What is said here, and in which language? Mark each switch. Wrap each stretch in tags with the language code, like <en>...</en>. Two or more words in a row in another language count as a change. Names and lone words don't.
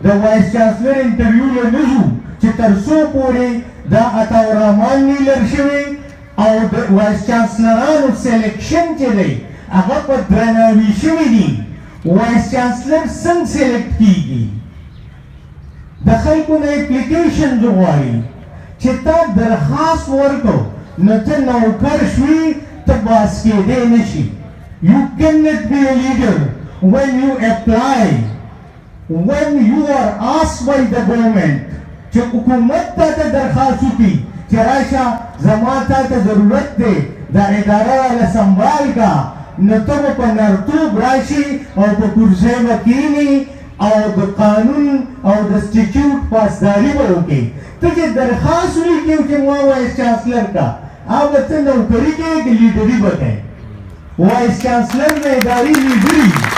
<en>vice chancellor</en> <ps>انټرویو له نه ځو چې تر څو پورې دا عطاالرحمن نیلر شوی او د وایس چانسلرانو سلیکشن چې دی هغه په درناوي شوي دي</ps> <en>vice chancellor</en> <ps>څنګه سلیکټ کیږي د خلکو نه اپلیکیشنز غواړي چې تا درخواست ورکړو نو ته نوکر شوي ته باس کېدی نه شي</ps> <en>You cannot be a leader when you apply, when you are asked by the government</en> <ps>چې حکومت تا ته درخواست وکړي چې راشه زما تا ته ضرورت دی دا اداره والا سنبال کا نو ته به په نرتوب راشي او په کرسۍ به کښېني او د قانون او د سټیچیوټ پاسداري به وکړي ته چې درخواست ولیکې چې ما</ps> <en>vice chancellor</en> <ps>کا هغه ته نوکري کوې که لیډري به کوې</ps> <en>vice chancellor</en> <ps>د ادارې لیډري</ps>